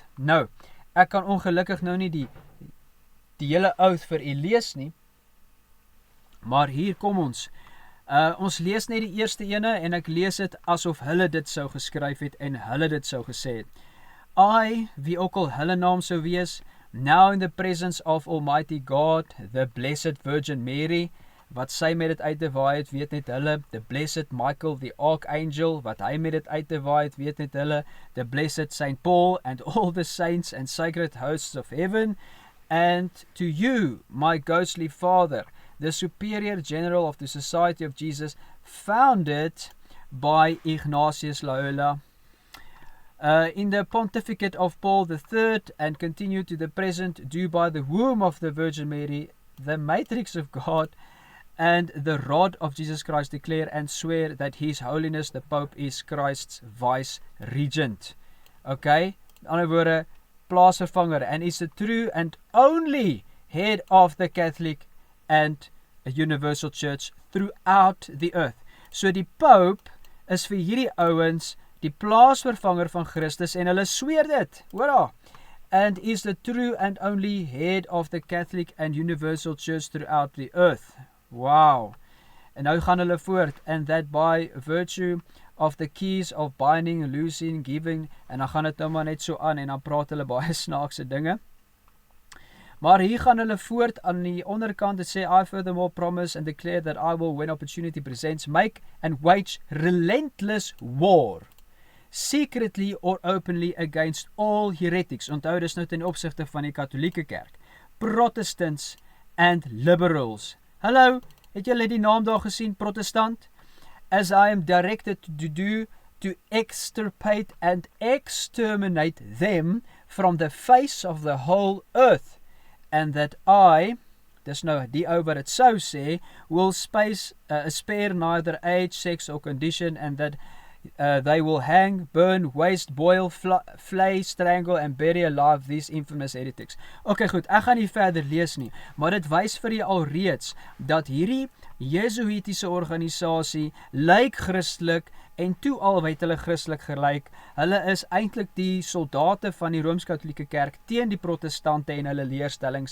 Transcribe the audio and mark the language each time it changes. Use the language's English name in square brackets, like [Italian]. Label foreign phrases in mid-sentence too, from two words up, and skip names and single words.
[Afrikaans] Nou, ek kan ongelukkig nou nie die hele oath vir u lees nie, maar hier kom ons. Ons lees net die eerste ene en ek lees dit asof hulle dit sou geskryf het en hulle dit sou gesê het. I, wie ook al hulle naam sou wees, [English] now in the presence of Almighty God, the Blessed Virgin Mary, [Afrikaans] wat sy met dit uit te waai het, weet net hulle, [English] the Blessed Michael the Archangel, [Afrikaans] wat hy met dit uit te waai het, weet net hulle, [English] the Blessed Saint Paul, and all the saints and sacred hosts of heaven, and to you, my ghostly father, the Superior General of the Society of Jesus, founded by Ignatius Loyola, in the pontificate of Paul III, and continued to the present, due by the womb of the Virgin Mary, the matrix of God, and the rod of Jesus Christ, declare and swear that His Holiness the Pope is Christ's vice-regent. [Afrikaans] Okay, in ander woorde, plaasvervanger, [English] and is the true and only head of the Catholic and a universal church throughout the earth. [Afrikaans] So die Pope is vir hierdie ouens die plaasvervanger van Christus en hulle sweer dit, hoor daar, [English] and is the true and only head of the Catholic and universal church throughout the earth. [Afrikaans] Wow. En nou gaan hulle voort, [English] and that by virtue of the keys of binding, loosing, giving, [Afrikaans] en dan gaan dit nou maar net so aan, en dan praat hulle baie snaakse dinge. Maar hier gaan hulle voort aan die onderkant, het sê, [English] I furthermore promise and declare that I will, when opportunity presents, make and wage relentless war, secretly or openly against all heretics. [Afrikaans] Onthou, dis nou ten opsigte van die katholieke kerk, [English] Protestants and liberals. [Afrikaans] Hallo, het julle die naam daar gesien, protestant? [English] As I am directed to do, to extirpate and exterminate them from the face of the whole earth, and that I, [Afrikaans] dis nou die ou wat het sou sê, [English] will spare neither age, sex or condition, and that they will hang, burn, waste, boil, flay, strangle and bury alive these infamous heretics. [Afrikaans] Ok, goed, ek gaan nie verder lees nie, maar dit wys vir jy alreeds dat hierdie Jesuitiese organisasie lyk Christelik en toe al het hulle Christelik gelyk. Hulle is eintlik die soldate van die Rooms-Katholieke Kerk teen die protestante en hulle leerstellings.